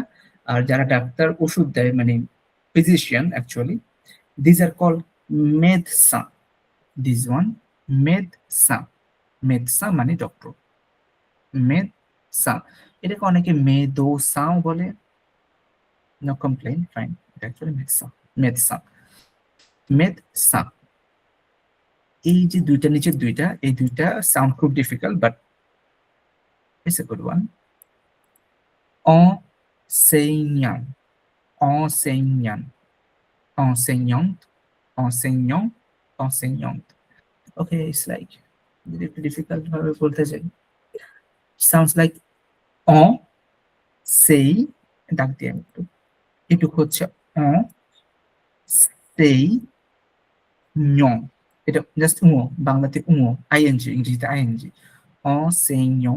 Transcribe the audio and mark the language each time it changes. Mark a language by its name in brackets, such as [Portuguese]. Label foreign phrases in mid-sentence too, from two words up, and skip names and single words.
[Bangla] আর যারা ডাক্তার ওষুধ দেয় মানে ফিজিশিয়ান অ্যাকচুয়ালি, [English] this are call [Bangla] মেদসা, [English] this one [Bangla] মেদসা, মেদসা মানে ডক্টর, মেদসা। এটাকে অনেকে মেদোসাও বলে, [English] no complain, [Bangla] ফাইন, এটা অ্যাকচুয়ালি মেদসা, মেদসা, মেদসা। এই যে দুইটা নিচের দুইটা, এই দুইটা সাউন্ড খুব ডিফিকাল্ট, [English] but it's a good one. [French] enseignant, enseignant, enseignante, enseignant, enseignante. [English] Okay, it's like [Bangla] একটু ডিফিকাল্ট ভাবে বলতে চাই। সাউন্ডস লাইক অ, সেই, ডাক দিয়ে আমি একটু, এটুকু হচ্ছে অ, সেই, ñং, এটা জাস্ট উঁ, বাংলাতে উঁ, আইএনজি, ইংরেজিতে আইএনজি, enseignant।